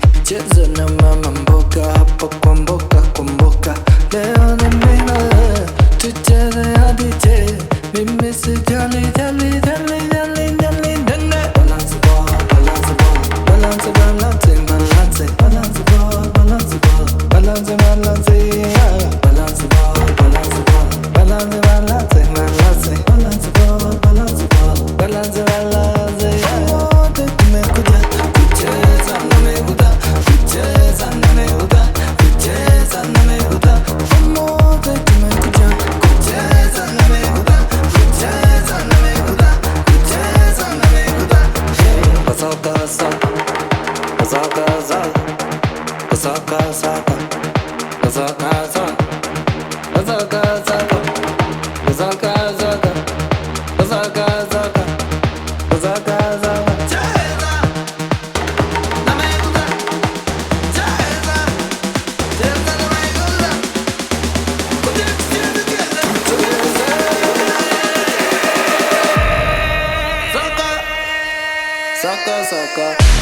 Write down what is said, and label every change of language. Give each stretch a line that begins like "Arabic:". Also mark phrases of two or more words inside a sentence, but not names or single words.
Swahili: cheza na mama mboga hapa kwa mboka kwa mboka. Leo ni mimi tucheze hadi je, mimi sijali jali jali jali jali dene.
English: Balance ball, balance ball, balance balance balance, balance ball, balance ball, balance balance, yeah. Balance ball, balance ball, balance balance balance, balance ball, balance ball, balance balance, yeah.
Swahili: Wote tumekuja kucheza na meguda, kucheza na meguda, kucheza na meguda. Wote tumekuja kucheza na meguda, kucheza na meguda, kucheza na meguda. Basaka saka, basaka saka, basaka saka, basaka saka, basaka saka, basaka saka, basaka saka, basaka saka. Cheza na meguda, cheza, cheza na meguda. Saka, saka.